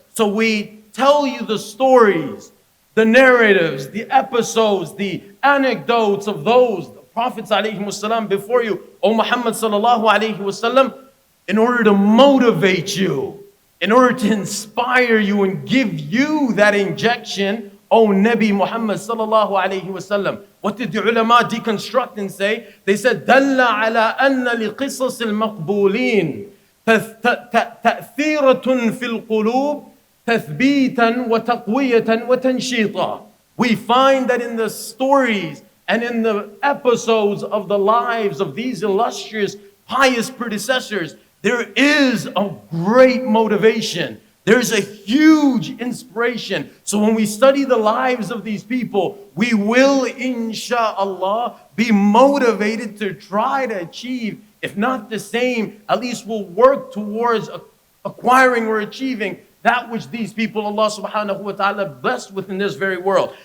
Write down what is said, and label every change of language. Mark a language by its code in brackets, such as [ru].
[en] So we tell you the stories, the narratives, the episodes, the anecdotes of those prophets ﷺ before you, O Muhammad sallallahu alayhi wasallam, in order to motivate you, in order to inspire you and give you that injection, O Nabi Muhammad sallallahu alayhi wasallam. What did the ulama deconstruct and say? They said, [ar] دَلَّ عَلَىٰ أَنَّ لِقِصَصِ الْمَقْبُولِينَ تَأْثِيرَةٌ فِي الْقُلُوبِ تَثْبِيتًا وَتَقْوِيَةً وَتَنْشِيطًا. [en] We find that in the stories and in the episodes of the lives of these illustrious, pious predecessors, there is a great motivation. There's a huge inspiration. So when we study the lives of these people, we will, insha'Allah, be motivated to try to achieve, if not the same, at least we'll work towards acquiring or achieving that which these people, Allah subhanahu wa ta'ala, blessed with in this very world.